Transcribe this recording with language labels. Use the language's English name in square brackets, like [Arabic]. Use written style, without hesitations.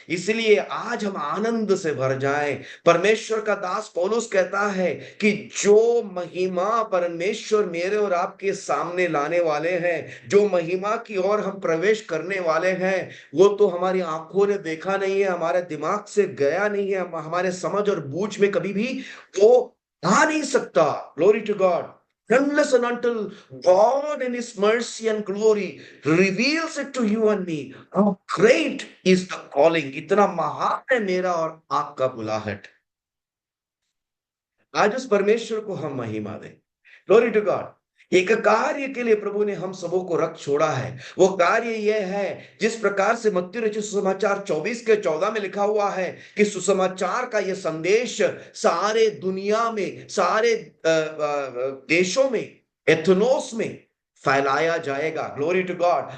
[Hindi] इसलिए आज हम आनंद से भर जाएं। परमेश्वर का दास पौलुस कहता है कि जो महिमा परमेश्वर मेरे और आपके सामने लाने वाले हैं, जो महिमा की ओर हम प्रवेश करने वाले हैं, वो तो हमारी आंखों ने देखा नहीं है, हमारे दिमाग से गया नहीं है, हमारे समझ और बूझ में कभी भी वो आ नहीं सकता। [English] Glory to God. Unless and until God in His mercy and glory reveals it to you and me, how great is the calling। [Hindi] इतना महान है मेरा और आपका बुलाहट। आज उस परमेश्वर को हम महिमा दें। [English] Glory to God. [Hindi] एक कार्य के लिए प्रभु ने हम सबों को रख छोड़ा है। वो कार्य यह है, जिस प्रकार से मत्ती रचित सुसमाचार 24:14 में लिखा हुआ है कि सुसमाचार का यह संदेश सारे दुनिया में, सारे देशों में, एथनोस में फैलाया जाएगा। [English] Glory to God.